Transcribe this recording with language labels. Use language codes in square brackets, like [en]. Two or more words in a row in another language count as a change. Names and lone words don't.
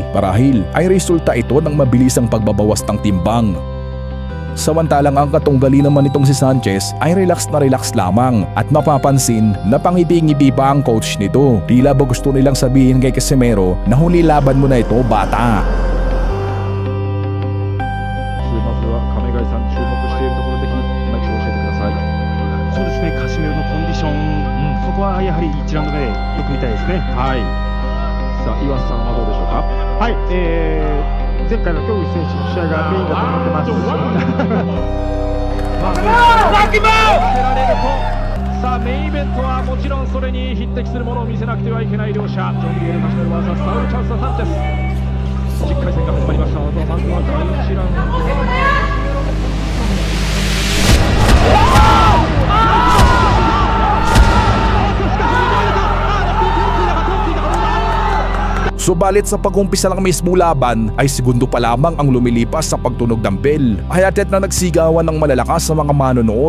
[tl] Marahil ay resulta ito ng mabilisang pagbabawas ng timbang. Samantalang ang katunggali naman nitong si Sanchez ay relax na relax lamang, at mapapansin na pangiti-ngiti pa ang coach nito. Tila ba gusto nilang sabihin kay Casimero na huli laban mo na ito, bata. [ja] はい、前回の京口選手の試合がメインだと思ってます。さあメインイベントはもちろんそれに匹敵するものを見せなくてはいけない両者、ジョン・リエル・カシメロ vs サウル・チャンス・サンチェス。10回戦が始まりました。まずは第1ラウンド。 [tl] Subalit sa pag-umpisa ng mismong laban ay segundo pa lamang ang lumilipas sa pagtunog ng bell, hayatet na nagsigawan ng malalakas sa mga manonood.